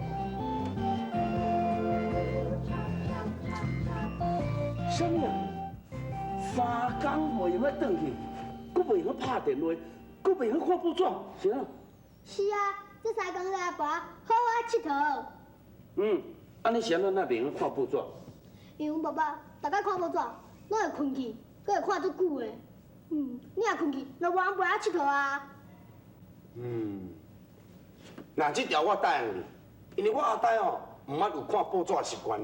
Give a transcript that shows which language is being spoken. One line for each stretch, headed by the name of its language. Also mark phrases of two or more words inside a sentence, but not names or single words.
Min Nan Chinese: 什么啊？3天袂用返转去，佫袂用拍电话，佫袂用看报纸，是啊？是啊，这3天来阿爸好好佚佗。安尼是安怎袂用看报纸？因为阮爸爸大概看报纸，拢会困去，佫会看足久的。你若困去，就无人陪我佚佗啊。那这条我答应你，因为我阿呆哦，唔捌有看报纸的习惯呢。